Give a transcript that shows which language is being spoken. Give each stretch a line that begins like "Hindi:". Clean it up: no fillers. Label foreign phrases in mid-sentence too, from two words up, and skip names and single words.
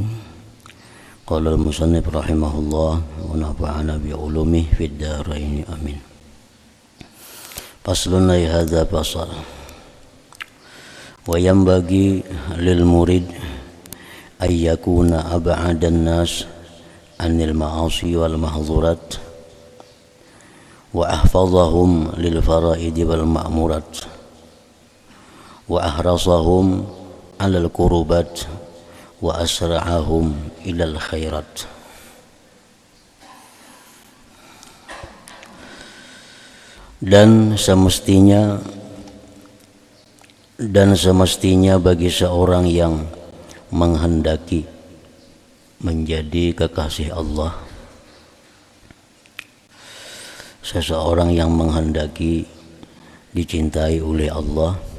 Arabic: قال المصنف رحمه الله ونفعنا بعلومه في الدارين آمين. فصل أي هذا فصل. وينبغي للمريد أن يكون أبعد الناس عن المعاصي والمحظورات وأحفظهم للفرائض والمأمورات وأحرصهم على القربات وأسرعهم إلى الخيرات.
Indonesian: Dan semestinya bagi seorang yang menghendaki menjadi kekasih Allah, seseorang yang menghendaki dicintai oleh Allah,